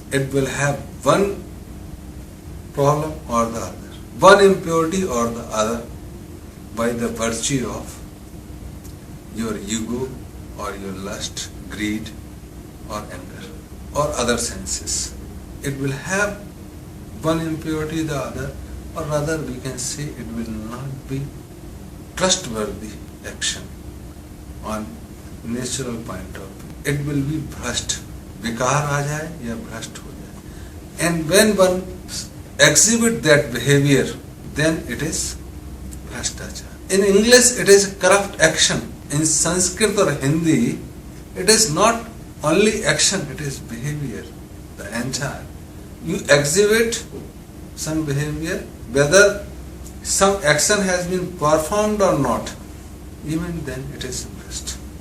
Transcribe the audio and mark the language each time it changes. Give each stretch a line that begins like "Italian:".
English: It will have one problem or the other, one impurity or the other, by the virtue of your ego or your lust, greed or anger or other senses. It will have one impurity the other, or rather we can say it will not be trustworthy action on natural point of view. It will be
Hindi: bhrasht, विकार आ जाए या भ्रष्ट हो जाए.
English: And when one exhibit that behavior, then it is bhrashtachar. In English it is corrupt action. In Sanskrit or Hindi it is not only action, it is behavior, the entire. You exhibit some behavior, whether some action has been performed or not, even then it is bhrasht.